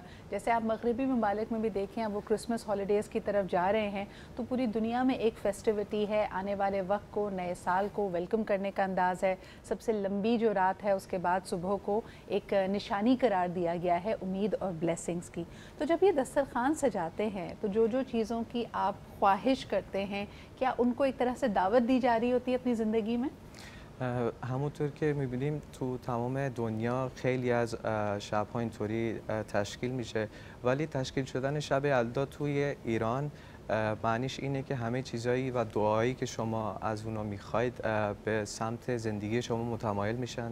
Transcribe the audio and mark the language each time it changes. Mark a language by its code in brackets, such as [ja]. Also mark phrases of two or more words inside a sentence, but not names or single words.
[ur] جیسے آپ مغربی ممالک میں بھی دیکھیں، اب وہ [en] Christmas holidays [ur] کی طرف جا رہے ہیں تو پوری دنیا میں ایک فیسٹیوٹی ہے، آنے والے وقت کو، نئے سال کو ویلکم کرنے کا انداز ہے. سب سے لمبی جو رات ہے اس کے بعد صبح کو ایک نشانی قرار دیا گیا ہے امید اور بلیسنگز کی. تو جب یہ دسترخوان سجاتے ہیں تو جو جو چیزوں کی آپ خواہش کرتے ہیں، کیا ان کو ایک طرح سے دعوت دی جا رہی ہوتی ہے اپنی زندگی میں؟ [fa] همونطور که می‌بینیم تو تمام دنیا خیلی از شب‌ها اینطوری تشکیل میشه، ولی تشکیل شدن شب یلدا توی ایران معنیش اینه که همه چیزایی و دعایی که شما از اونا می‌خواید به سمت زندگی شما متمایل میشن.